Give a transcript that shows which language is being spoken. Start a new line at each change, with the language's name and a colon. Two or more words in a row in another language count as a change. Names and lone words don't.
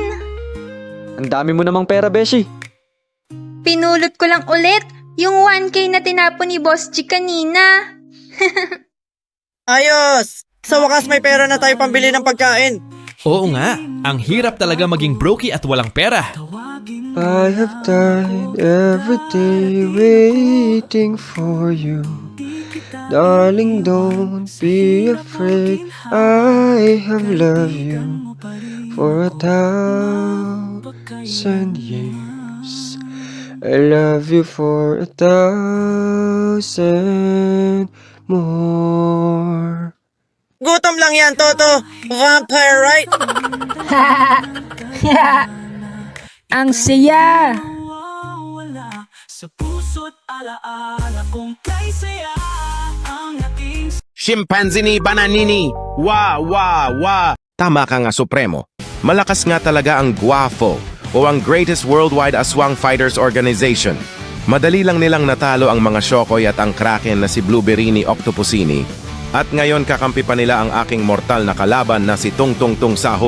Filipino: Ang dami mo namang pera, Beshi. Pinulot ko lang ulit yung 1K na tinapon ni Boss G kanina. Ayos! Sa wakas may pera na tayo pambili ng pagkain. Oo nga, ang hirap talaga maging brokey at walang pera.
English: I have died every day waiting for you. Darling, don't be afraid. I have loved you for 1,000 years. I love you for 1,000 more.
Filipino: Gutom lang yan, Toto.
English: Vampire, right?
Filipino: Ang saya! Chimpanzini bananini! Wa, wa, wa! Tama ka nga, Supremo. Malakas nga talaga ang Guafo o ang Greatest Worldwide Aswang Fighters Organization. Madali lang nilang natalo ang mga Shokoy at ang Kraken na si Blueberrini Octopusini. At ngayon kakampi pa nila ang aking mortal na kalaban na si Tung Tung Tung Sahur.